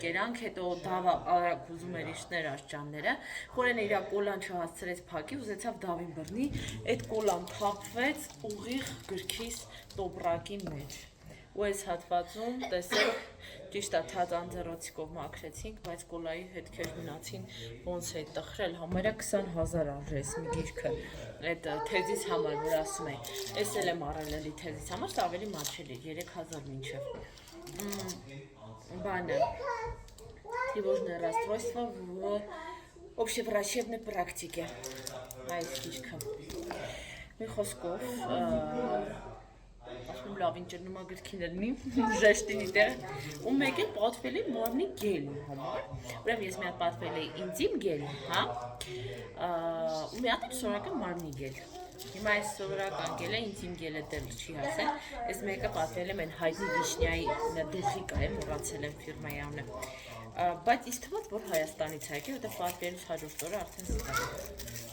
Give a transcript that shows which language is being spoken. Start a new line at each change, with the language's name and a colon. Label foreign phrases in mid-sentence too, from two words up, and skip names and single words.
Armenian: կերանք, հետո Դավը արագ ուզում էր իշտներ աշճանները։ Խորենը իր կոլան չհասցրեց փակի, ուզեցավ Դավին բռնի, այդ կոլան թափվեց ուղիղ գրքիս տոպրակի մեջ։ ու այս հատվածում տեսեք ճիշտ է թաց անձեռոցիկով մաքրեցինք, բայց կոլայի հետքեր մնացին, ոնց է տխրել, համարյա 20,000 արժի էս մի գիրքը, այդ թեզիս համար, որ ասում եմ, ես էլ եմ առել էլի թեզիս համար, սա ավելի մատչելի, 3000 մինչև, բանը,
Russian: тревожное расстройство в общеврачебной практике,
Armenian: այս գիրքը, մի խոսքով, ասում լավ ինջերնում ագրքին էլնի, ժեշտին իտեղ, ու մեկ էլ պատվել է մարմնի գելի համար, ուրեմ ես մի հատ պատվել է ինձիմ գել, հա, ու մի հատ էլ սորական մարմնի գել, հիմա այս սորական գելը ինձիմ գելը դել չի հասել, ես մեկը պատվել եմ են հայտնի վիշնյայի դուխիկա եմ, մոռացել եմ ֆիրմայի անունը, բայց ինձ թվաց, որ Հայաստանից է եկել, որտեղ պատվելուց հաջորդ օրը արդեն զգա